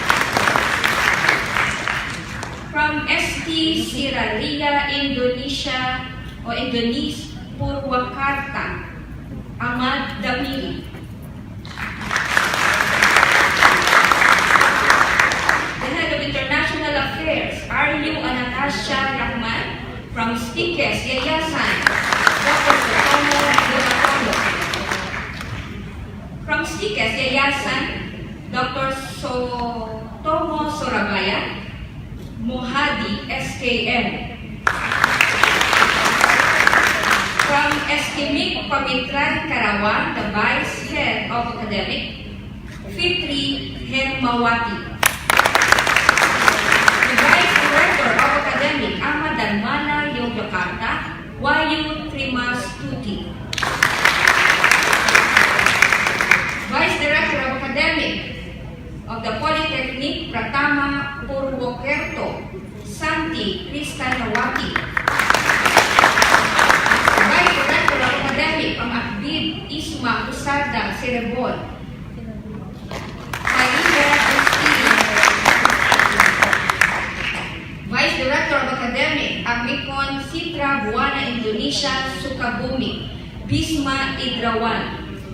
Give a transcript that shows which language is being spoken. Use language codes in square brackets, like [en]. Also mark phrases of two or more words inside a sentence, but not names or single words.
[en] From From ST Siraria, Indonesia, o Indonesia, Purwakarta, Ahmad Damiri. The Head of International Affairs, RU Anastasia Rahman. From Stikes, Yayasan, Dr. Sotomo Dogatondo. From Stikes, Yayasan, Dr. Sotomo Sorabaya, Mohadi, SKM. From Estimik Pamitran Karawang, the Vice Head of Academic, Fitri Hermawati. The Vice Director of Academic, Ahmad Darmana, Yogyakarta, Wayu Trimastuti. Vice Director of Academic of the Polytechnic, Pratama Purwokerto, Santi Kristanawati. Vice Director of Academic of Akbid, Isma Usada Cerebol. Vice Director of Academic, Amikon Sitra Buana Indonesia, Sukabumi, Bisma Idrawan.